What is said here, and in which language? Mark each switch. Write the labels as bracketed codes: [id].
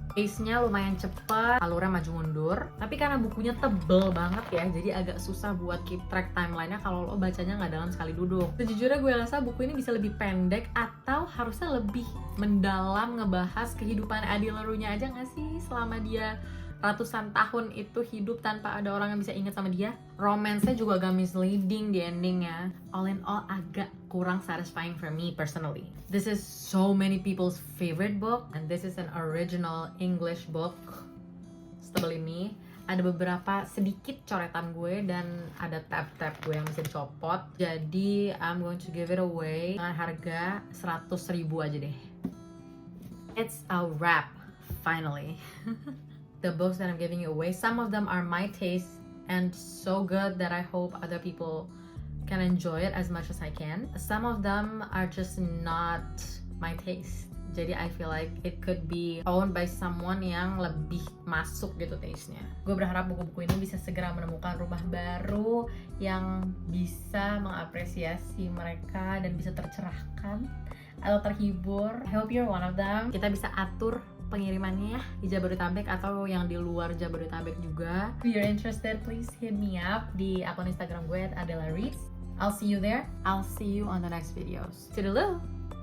[id] Pace-nya lumayan cepet, alurnya maju mundur. Tapi karena bukunya tebel banget ya, jadi agak susah buat [en] keep track [id] timeline-nya kalau lo bacanya nggak dalam sekali duduk. Sejujurnya gue rasa buku ini bisa lebih pendek atau harusnya lebih mendalam ngebahas kehidupan Adi Lerunya aja nggak sih selama dia ratusan tahun itu hidup tanpa ada orang yang bisa ingat sama dia. Romance-nya juga agak misleading di endingnya. [en] All in all [id] agak kurang [en] satisfying for me personally. This is so many people's favorite book and this is an original English book. [id] Setebel ini ada beberapa sedikit coretan gue dan ada tab-tab gue yang bisa dicopot. [en] Jadi I'm going to give it away [id] dengan harga 100.000 aja deh. [en] It's a wrap finally. The books that I'm giving you away, some of them are my taste and so good that I hope other people can enjoy it as much as I can. Some of them are just not my taste. Jadi I feel like it could be owned by someone [id] yang lebih masuk gitu [en] taste-nya. [id] Gue berharap buku-buku ini bisa segera menemukan rumah baru yang bisa mengapresiasi mereka dan bisa tercerahkan atau terhibur. [en] I hope you're one of them. [id] Kita bisa atur pengirimannya ya di Jabodetabek atau yang di luar Jabodetabek juga. [en] If you're interested, please hit me up [id] di akun Instagram gue [en] @adelarees. I'll see you there. I'll see you on the next videos. Toodaloo!